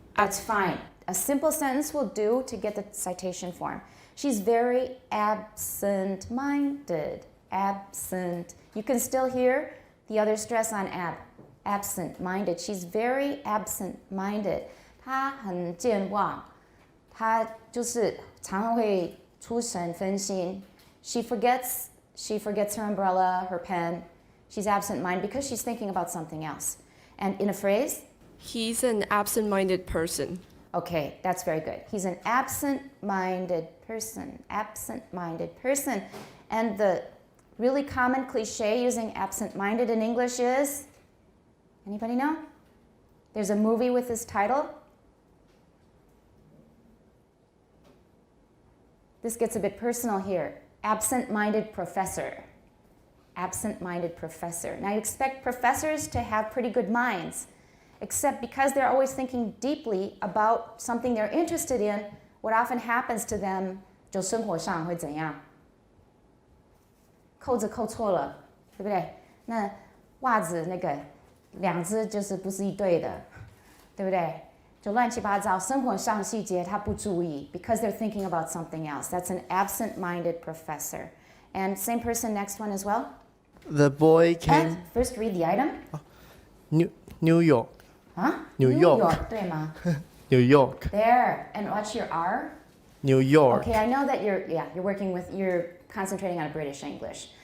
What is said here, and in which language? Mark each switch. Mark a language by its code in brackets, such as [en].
[en] That's fine. A simple sentence will do to get the citation form. She's very absent-minded. Absent. You can still hear the other stress on absent-minded. She's very absent-minded. [zh] 她很健忘。她就是常常会出神分心. [en] She forgets her umbrella, her pen. She's absent-minded because she's thinking about something else. And in a phrase? He's an absent-minded person. Okay, that's very good. He's an absent-minded person. Absent-minded person. And the really common cliche using absent-minded in English is? Anybody know? There's a movie with this title. This gets a bit personal here. Absent-minded professor. Absent-minded professor. Now you expect professors to have pretty good minds, except because they're always thinking deeply about something they're interested in, what often happens to them, [zh] 就生活上会怎样？扣子扣错了，对不对？那袜子那个两只就是不是一对的，对不对？就乱七八糟，生活上细节他不注意 [en] because they're thinking about something else. That's an absent-minded professor. And same person, next one as well. The boy came. And first read the item. New York. Huh? New York. [zh] 对吗 [en] New York. There. And watch your R. New York. Okay, I know that you're concentrating on British English.